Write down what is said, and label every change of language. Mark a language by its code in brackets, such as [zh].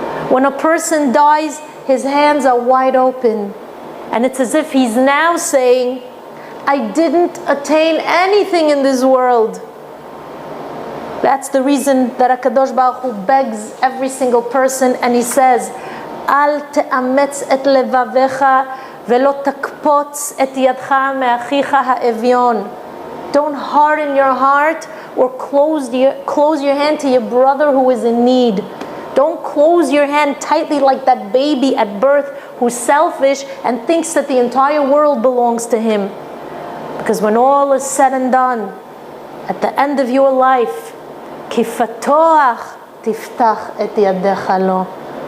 [en] When a person dies, his hands are wide open, and it's as if he's now saying, I didn't attain anything in this world. That's the reason that HaKadosh Baruch Hu begs every single person, and he says, [he] אל תאמץ את לבביך ולא תקפוץ את ידך מאחיך האביון. [en] Don't harden your heart or close your hand to your brother who is in need. Don't close your hand tightly like that baby at birth who's selfish and thinks that the entire world belongs to him. Because when all is said and done, at the end of your life, [he] kifatoach tiftach et yadecha lo.